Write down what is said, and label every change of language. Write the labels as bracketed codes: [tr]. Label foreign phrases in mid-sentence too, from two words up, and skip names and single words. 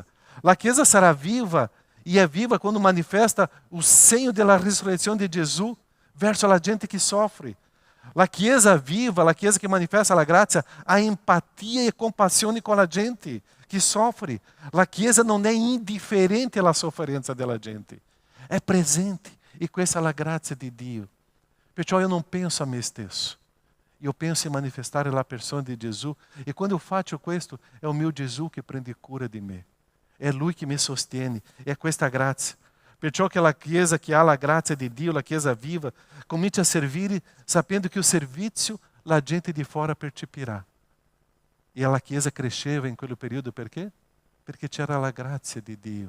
[it] La Chiesa sarà viva, e è viva quando manifesta o segno della risurrezione di Gesù verso la gente che soffre. La Chiesa viva, la Chiesa che manifesta la grazia, ha empatia e compassione com la gente che soffre. La Chiesa non è indifferente alla sofferenza della gente, è presente. E questa è la grazia di Dio. [pt] Perciò eu não penso a [it] me stesso. [pt] Eu penso em manifestar a persona de Jesus. [it] E quando eu faccio questo, [pt] é o meu Jesus que [it] prende cura [pt] de me. [it] É Lui que me sostiene. É questa grazia. Perciò che la Chiesa che ha la grazia di Dio, la Chiesa viva, comincia a servire sapendo que o servizio la gente di fora percepirà. E a Chiesa cresceva in quel periodo perché? Perché c'era la grazia di Dio.